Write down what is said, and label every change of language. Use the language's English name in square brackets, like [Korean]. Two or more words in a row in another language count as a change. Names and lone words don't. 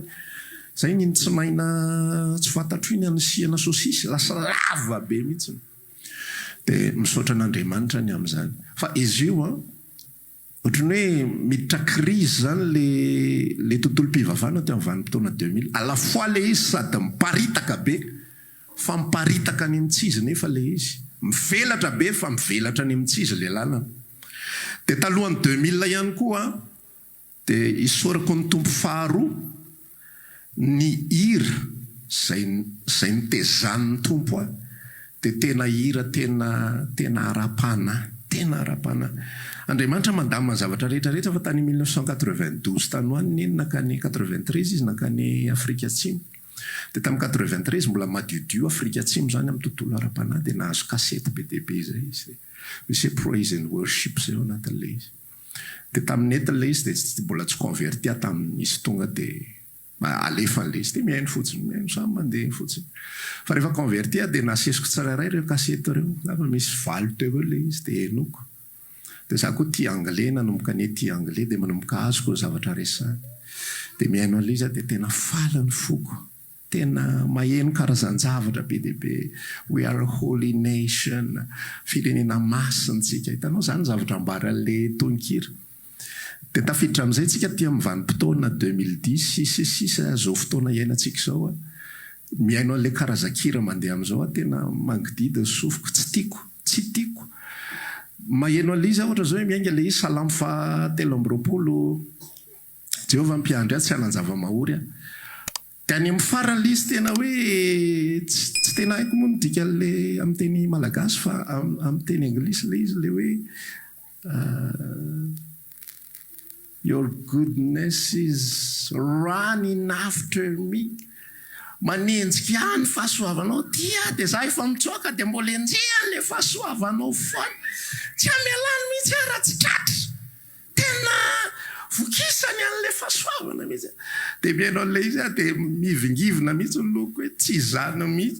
[Malagasy] Zay ny tsy mahina tsy fantatro iny anisiana saosisy, lasa lava be mihitsy. De misaotra an'Andriamanitra ny am'izany. Fa izy io a, ohatrany hoe miditra crise zany le tontolo mpivavahana teo amin'ny vanim-potoana 2000. [French] À la fois [Malagasy] le izy sady miparitaka be, fa miparitaka any amin'ny tsizy nefa le izy. Mivelatra be fa mivelatra any amin'ny tsizy le lalana. De talohan'ny 2000 ihany koa, de isorako ny tompo faharoa, ny hira zay nitezan'ny tompo a, de tena hira tena arapana. Andriamanitra mandamina zavatra rehetrarehetra fa tany 1992 tany hoany neny nakany 93 izy nakany Afrika Atsimo. De tamin'ny 93 mbola madiodio Afrika Atsimo zany amin'ny tontolo arapana, de nahazo kasety be dia be zay izy. Misy [English] praise and worship [Malagasy] zay ao anatin'le izy. De tamin'ny netin'le izy de mbola tsy converti tamin'ny izy tonga de alefan'le izy, de mihaino fotsiny, samy mandeha fotsiny. Fa rehefa converti de nasesiko tsirairay reo kasety reo, lava misy 20 teo le izy de henoko. De za koa tia anglais, nanomboka ny tia anglais de manomboka azo koa zavatra resahany. De mihaino an'le izy de tena faly ny foko. tena maheno karazan-javatra be dia be. [English] We are a holy nation, [Malagasy] firenena masintsika. Hitanao zany zavatra ambaran'le tononkira. Dia tafiditra amin'izay tsika tia amin'ny vanim-potoana 2010 sisa zao fotoana iainantsika izao. Miaino an'ilay karazan-kira mandeha amin'izao tena mangididy ny sofiko, tsy tiako. Maheno an'ilay izy ohatra zao miainga ilay izy Salamo 3:20 Jehovah mpiandry tsy hanan-java-mahory a. Dia any amin'ny faran'ilay izy tena hoe tsy tena haiko moa midika an'ilay amin'ny teny malagasy fa amin'ny teny anglisy ilay izy ilay hoe [English] your goodness is running after me. [Malagasy] Manenjika ihany fahasoavanao tia dia za efa mitsoaka dia mbola enjehan'ilay fahasoavanao foana. Tsy amelany mihitsy raha tsy tratra. Tena vokisany an'ilay fahasoavana mihitsy. Dia miaino an'ilay izy dia mivingivina mihitsy ny loko hoe tsy izany mihitsy.